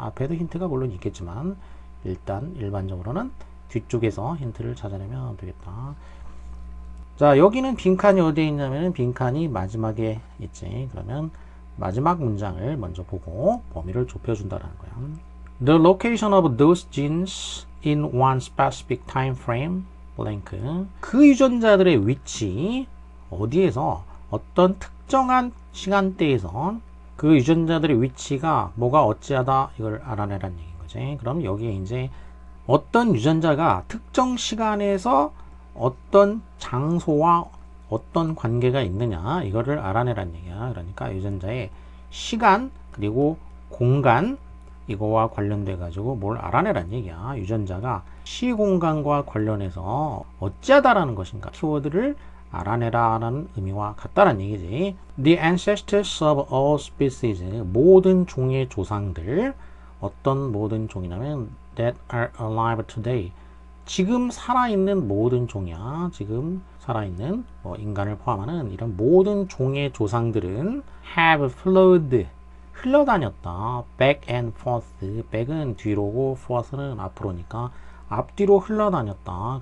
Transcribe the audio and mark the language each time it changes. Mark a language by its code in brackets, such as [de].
[ko] 앞에도 힌트가 물론 있겠지만 일단 일반적으로는 뒤쪽에서 힌트를 찾아내면 되겠다. 자, 여기는 빈칸이 어디에 있냐면은 빈칸이 마지막에 있지. 그러면 마지막 문장을 먼저 보고 범위를 좁혀준다는 거야. [en] The location of those genes in one specific time frame blank. [ko] 그 유전자들의 위치, 어디에서 어떤 특정한 시간대에서 그 유전자들의 위치가 뭐가 어찌하다, 이걸 알아내란 얘기인 거지. 그럼 여기에 이제 어떤 유전자가 특정 시간에서 어떤 장소와 어떤 관계가 있느냐, 이거를 알아내란 얘기야. 그러니까 유전자의 시간 그리고 공간, 이거와 관련돼 가지고 뭘 알아내란 얘기야. 유전자가 시공간과 관련해서 어찌하다라는 것인가, 키워드를 알아내라라는 의미와 같다라는 얘기지. [en] The ancestors of all species, [ko] 모든 종의 조상들. 어떤 모든 종이냐면 [en] that are alive today, [ko] 지금 살아있는 모든 종이야. 지금 살아있는 인간을 포함하는 이런 모든 종의 조상들은 [en] have flowed, [ko] 흘러다녔다. [en] back and forth, [ko] back은 뒤로고 forth는 앞으로니까 앞뒤로 흘러다녔다.